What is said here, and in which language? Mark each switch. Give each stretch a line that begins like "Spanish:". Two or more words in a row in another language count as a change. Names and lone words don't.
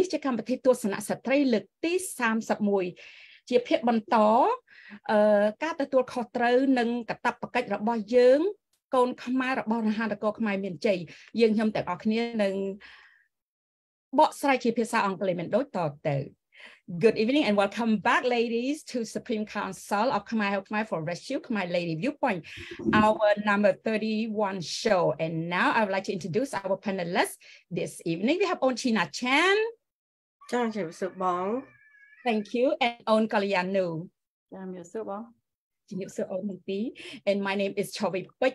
Khmer: ជាកម្មវិធីទស្សនៈស្ត្រីលើកទី31ជាភាគបន្តការទទួលខុសត្រូវនិងកាតព្វកិច្ចរបស់យើង កូនខ្មែររបស់មហានគរខ្មែរមានជ័យយើងខ្ញុំទាំងអស់គ្នានឹងបកស្រាយ ជាភាសាអង់គ្លេសមិនដូចតទៅ
English: Good evening and welcome back ladies to Supreme Council of Khmer for Rescue Khmer Lady Viewpoint our number 31 show and now I would like to introduce our panelists this evening we have on Chhyna Chan thank you and on Kalyan Nou and my name is Chhovy Pich.